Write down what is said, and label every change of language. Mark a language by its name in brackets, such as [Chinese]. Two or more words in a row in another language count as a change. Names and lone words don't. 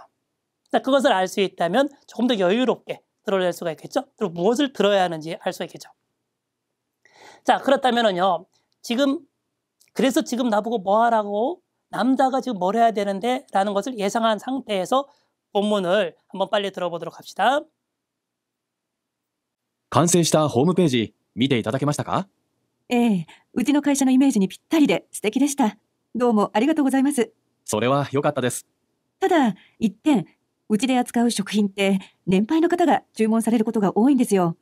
[Korean] 자, 그것을 알 수 있다면 조금 더 여유롭게 드러낼 수가 있겠죠? 그리고 무엇을 들어야 하는지 알 수 있겠죠? 자, 그렇다면은요, 그래서 지금 나보고 뭐 하라고? 남자가 지금 뭘 해야 되는데? 라는 것을 예상한 상태에서 본문을 한번 빨리 들어보도록 합시다. [Japanese] 完成したホームページ見ていただけましたか？ええ、うちの会社のイメージにぴったりで素敵でした。どうもありがとうございます。それは良かったです。ただ、一点、うちで扱う食品って年配の方が注文されることが多いんですよ。